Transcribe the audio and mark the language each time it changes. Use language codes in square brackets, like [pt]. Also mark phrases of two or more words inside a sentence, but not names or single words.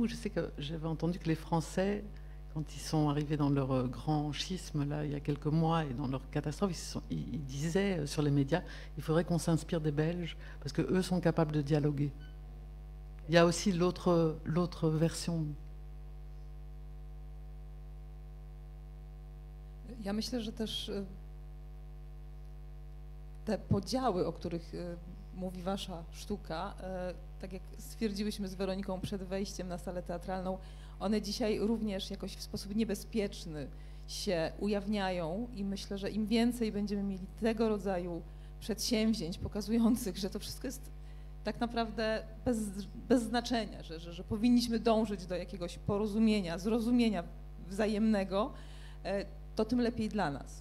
[fr] Je sais que j'avais entendu que les Français, quand ils sont arrivés dans leur grand schisme, là, il y a quelques mois, et dans leur catastrophe, ils disaient sur les médias, il faudrait qu'on s'inspire des Belges, parce qu'eux sont capables de dialoguer. Il y a aussi l'autre version. [pl] Ja myślę, że też te podziały, o których mówi wasza sztuka, tak jak stwierdziłyśmy z Weroniką przed wejściem na salę teatralną, one dzisiaj również jakoś w sposób niebezpieczny się ujawniają i myślę, że im więcej będziemy mieli tego rodzaju przedsięwzięć pokazujących, że to wszystko jest tak naprawdę bez znaczenia, że powinniśmy dążyć do jakiegoś porozumienia, zrozumienia wzajemnego, to tym lepiej dla nas.